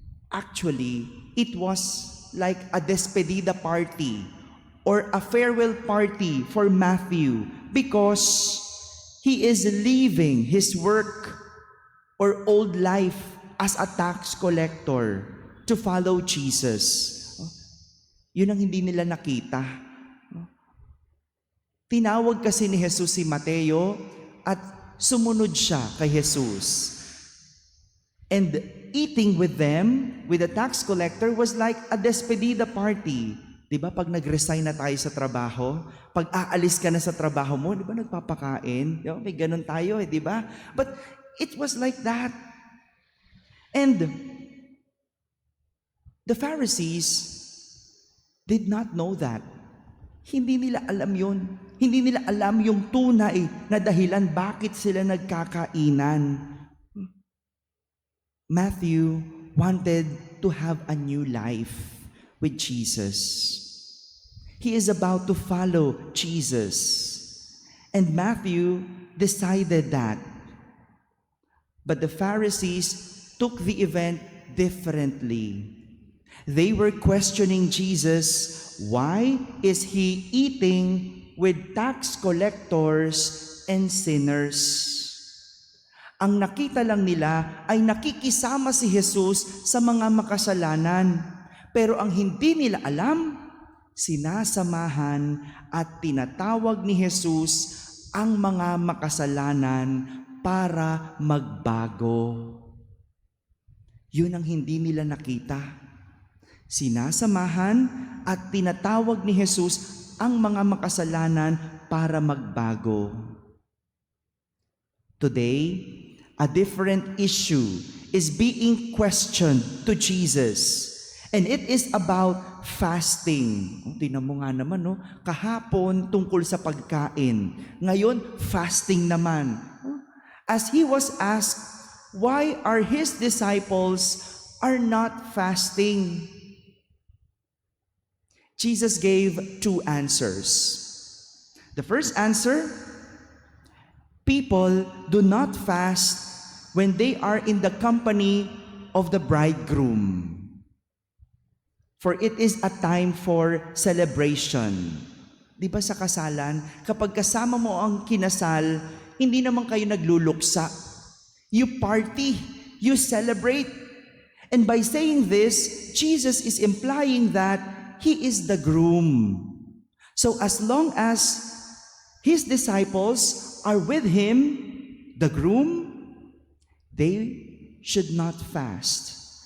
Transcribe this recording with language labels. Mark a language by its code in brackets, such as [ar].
[en] Actually, it was like a despedida party or a farewell party for Matthew because he is leaving his work or old life as a tax collector to follow Jesus. [tl] Yun ang hindi nila nakita. Tinawag kasi ni Jesus si Mateo at sumunod siya kay Jesus. [en] And eating with them, with the tax collector, was like a despedida party. [tl] Diba pag nag-resign na tayo sa trabaho, pag aalis ka na sa trabaho mo, diba nagpapakain? Diba? May ganun tayo diba? [en] But it was like that. And the Pharisees did not know that. [tl] Hindi nila alam yun. Hindi nila alam yung tunay na dahilan bakit sila nagkakainan. [en] Matthew wanted to have a new life with Jesus. He is about to follow Jesus. And Matthew decided that. But the Pharisees took the event differently. They were questioning Jesus, why is he eating with tax collectors and sinners? [tl] Ang nakita lang nila ay nakikisama si Jesus sa mga makasalanan. Pero ang hindi nila alam, sinasamahan at tinatawag ni Jesus ang mga makasalanan para magbago. Yun ang hindi nila nakita. Sinasamahan at tinatawag ni Jesus ang mga makasalanan para magbago. [en] Today, a different issue is being questioned to Jesus. And it is about fasting. [tl] Tingnan mo nga naman, no? Kahapon tungkol sa pagkain. Ngayon, fasting naman. [en] As he was asked, why are his disciples are not fasting? Jesus gave two answers. The first answer, people do not fast when they are in the company of the bridegroom. For it is a time for celebration. [tl] Di ba sa kasalan, kapag kasama mo ang kinasal, hindi naman kayo nagluluksa. [en] You party, you celebrate. And by saying this, Jesus is implying that He is the groom. So as long as His disciples are with Him, the groom, they should not fast.